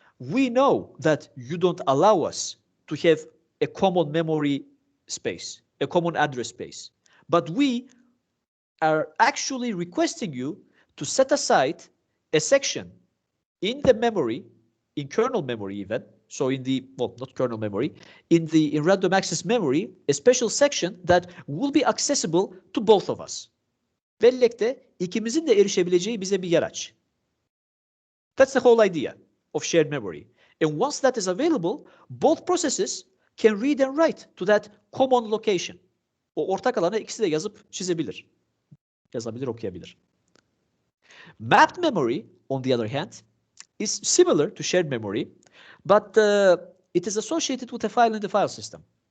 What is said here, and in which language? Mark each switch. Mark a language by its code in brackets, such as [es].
[en] We know that you don't allow us to have a common memory space, a common address space, but we are actually requesting you to set aside a section in the memory, in kernel memory even, so in the, well, not kernel memory, in random access memory, a special section that will be accessible to both of us. [tr] Bellekte ikimizin de erişebileceği bize bir yer aç. [en] That's the whole idea of shared memory. And once that is available, both processes can read and write to that common location. [tr] O ortak alana ikisi de yazıp çizebilir. Yazabilir, okuyabilir. [en] Mapped memory, on the other hand, is similar to shared memory, but it is associated with a file in the file system.